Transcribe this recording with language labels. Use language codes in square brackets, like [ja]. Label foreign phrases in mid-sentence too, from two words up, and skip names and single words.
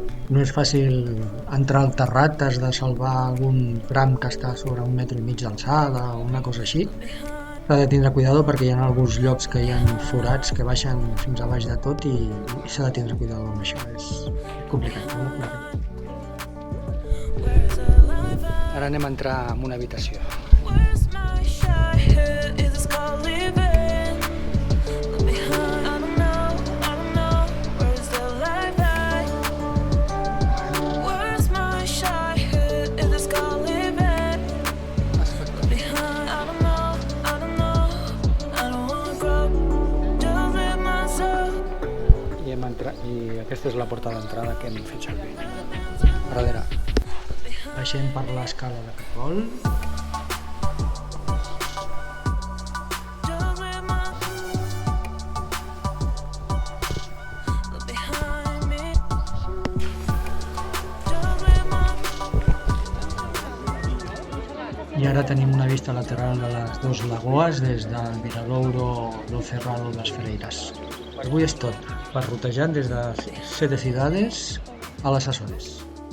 [ca] No és fàcil entrar al terrat, has de salvar algun tram que està sobre 1,5 metres d'alçada o una cosa així. S'ha de tindre cuidado perquè hi ha alguns llocs que hi ha forats que baixen fins a baix de tot i s'ha de tindre cuidado amb això. És complicat, molt complicat. Ara anem a entrar en una habitació. [en] Where's my childhood? Is this called living? Left behind, I don't know. Where's the life at? Where's my childhood? Is this called living? Left behind, I don't know. I don't wanna grow, just live myself. [ca] I aquesta és la porta d'entrada que hem fet servir. A darrere. Baixem per l'escala de cargol. [en] Just live my look behind me. Just live my [ca] I ara tenim una vista lateral de les dues lagoes des del Miradouro do Cerrado das Ferreiras. Per avui és tot, per rotejar des de 7 ciutats a les Açores.